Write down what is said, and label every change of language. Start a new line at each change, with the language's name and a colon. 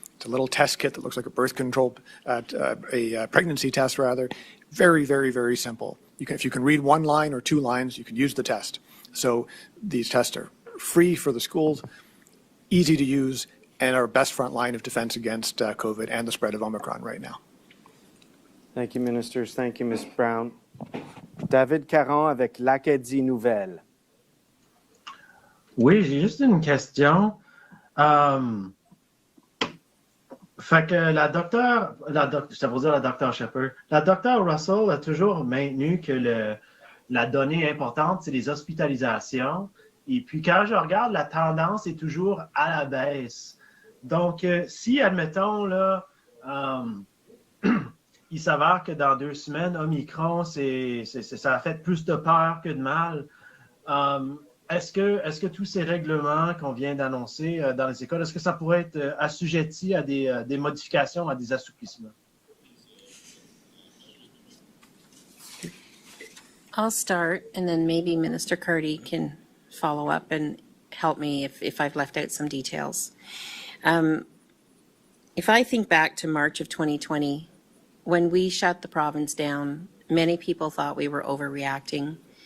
English: It's a little test kit that looks like a birth control, a pregnancy test rather. Very, very, very simple. If you can read one line or two lines, you can use the test. So these tests are free for the schools, easy to use, and our best front line of defense against COVID and the spread of Omicron right now. Thank you, ministers. Thank you, Ms. Brown.
French: David Caron avec l'Acadie Nouvelle. Oui, j'ai juste une question. Fait que la docteure Shephard, la docteure Russell a toujours maintenu que la donnée importante, c'est les hospitalisations. Et puis quand je regarde, la tendance est toujours à la baisse. Donc, si, admettons, là, il s'avère que dans 2 semaines, Omicron, ça a fait plus de peur que de mal. Est-ce que tous ces règlements qu'on vient d'annoncer dans les écoles, est-ce que ça pourrait être assujetti à des modifications, à des assouplissements?
English: I'll start, and then maybe Minister Cardy can follow up and help me if I've left out some details. If I think back to March of 2020, when we shut the province down, many people thought we were overreacting.